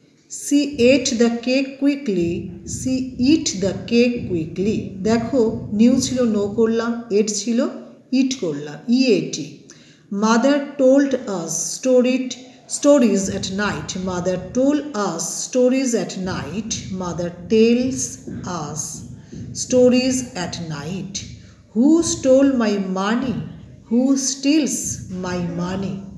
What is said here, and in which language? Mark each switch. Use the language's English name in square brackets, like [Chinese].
[English] She ate the cake quickly, she eat the cake quickly. [Bangla] দেখো, new ছিল no করলাম, এট ছিল ইট করলাম, EAT. [English] Mother told us stories at night. Mother told us stories at night. Mother tells us stories at night. Who stole my money? Who steals my money?